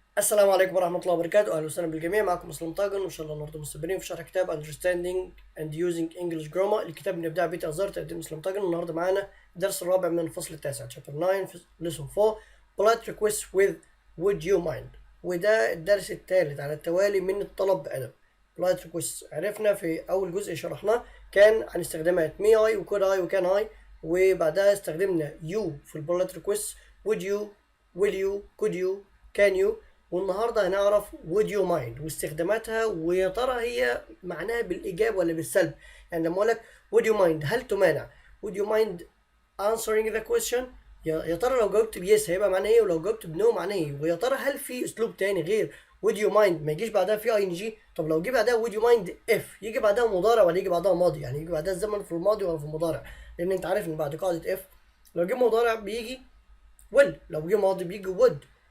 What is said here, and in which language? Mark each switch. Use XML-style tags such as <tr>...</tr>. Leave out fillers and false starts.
<ar>السلام عليكم ورحمة الله وبركاته. أهلا وسهلا بالجميع. معكم إسلام طاجن، وإن شاء الله النهارده مستمرين في شرح كتاب</ar> <en>Understanding and Using English Grammar.</en> <ar>الكتاب من إبداع بيت أزهر، تقديم إسلام طاجن. النهارده معانا الدرس الرابع من الفصل التاسع</ar> <en>Chapter 9 Lesson 4 Polite Requests with Would You Mind.</en> <ar>وده الدرس الثالث على التوالي من الطلب بأدب.</ar> <en>Polite Requests عرفنا في أول جزء شرحناه كان عن استخدامات may I و could I و can I، وبعدها استخدمنا you في Polite Requests would you, will you, could you, can you.</en> <ar>والنهارده هنعرف would you mind واستخداماتها، ويا ترى هي معناها بالإيجاب ولا بالسلب. يعني لما أقول لك would you mind هل تمانع،</ar> <en>would you mind answering the question،</en> <ar>يا ترى لو جاوبت بيس هيبقى معناه ايه، ولو جاوبت بنو معناه ايه، ويا ترى هل في اسلوب تاني غير would you mind ما يجيش بعدها في اي ان جي؟ طب لو جه بعدها would you mind if يجي بعدها مضارع ولا يجي بعدها ماضي؟ يعني يجي بعدها الزمن في الماضي ولا في المضارع؟ لان انت عارف ان بعد قاعده if لو جه مضارع بيجي will، لو جه ماضي بيجي would.</ar>